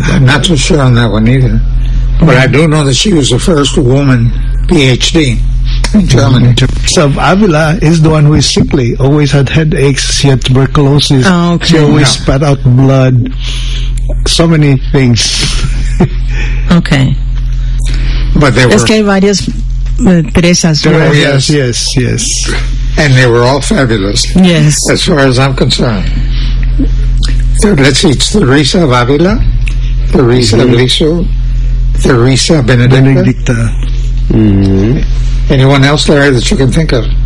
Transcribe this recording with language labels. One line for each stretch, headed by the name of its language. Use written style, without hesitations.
English: I'm not so sure on that one either. But I do know that she was the first woman PhD. Germany. So Avila is the one who is sickly, always had headaches, she had tuberculosis, oh, okay. She always spat out blood, so many things. Okay. But there were...
Spanish: Es que hay varias Teresas.
English: Yes. And they were all fabulous. Yes. As far as I'm concerned. So let's see, it's Teresa of Avila, Teresa of Lisieux, Teresa Benedicta. Mm-hmm. Anyone else, Larry, that you can think of?